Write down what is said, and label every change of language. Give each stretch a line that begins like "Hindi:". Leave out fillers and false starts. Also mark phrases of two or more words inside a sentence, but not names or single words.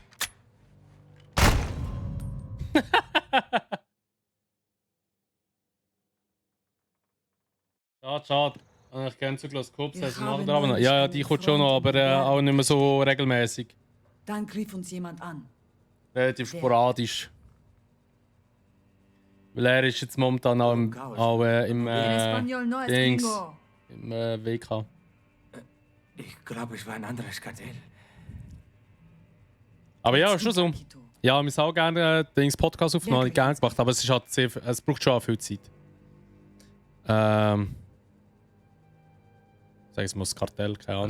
German: Schade, schade. Ich kenne sogar das Kopf, Wir das haben machen aber noch. Ja, ja, die kommt schon noch, aber auch nicht mehr so regelmäßig. Dann griff uns jemand an. Relativ sporadisch. Weil er ist jetzt momentan auch im
Spanish: En español no es
German: Dings, gringo. im WK. Ich glaube, es war ein anderes Kartell. Aber ja, Jetzt schon du, so. Blanquito. Ja, wir haben auch gerne Dings Podcast aufgenommen, Wer gerne gemacht, aber es ist halt sehr, es braucht schon auch viel Zeit. Sag ich mal, das Kartell, keine Ahnung.